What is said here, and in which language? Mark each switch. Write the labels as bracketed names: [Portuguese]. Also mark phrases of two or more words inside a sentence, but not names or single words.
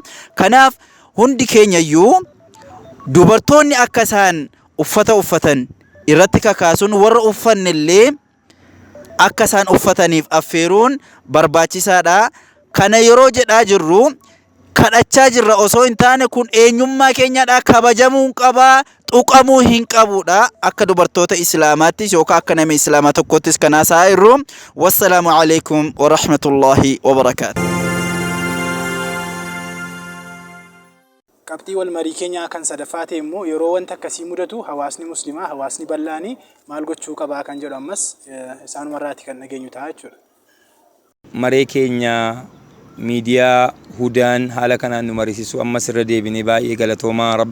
[Oromo] Kanaaf hundi keenyayyuu dubartoonni akka isaan uffata uffatan irratti kakaasuun warra uffannillee akka isaan uffataniif affeeruun barbaachisaadha. Kana yeroo jedhaa jirru kadhachaa jirra osoo hin taane kun eenyummaa keenyadha. Kabajamuu qabaa, tuqamuu hin qabudha. Akka dubartoota islaamaattis yookaan akka nama islaamaa tokkottis kan haasa'aa jirru. [Arabic] والسلام عليكم ورحمة الله وبركاته. [Oromo] Qabxii wal marii keenyaa kan sadaffaa ta'e immoo yeroo wanta akkasii mudatu hawaasni muslimaa hawaasni bal'aanii maal gochuu qabaa kan jedhu ammas isaanumarraati kan dhageenyu ta'a jechuudha. Maree keenya miidiyaa Hudaan haala kanaan nu mariisisu ammas irra deebinee baay'ee galatoomaa rabbi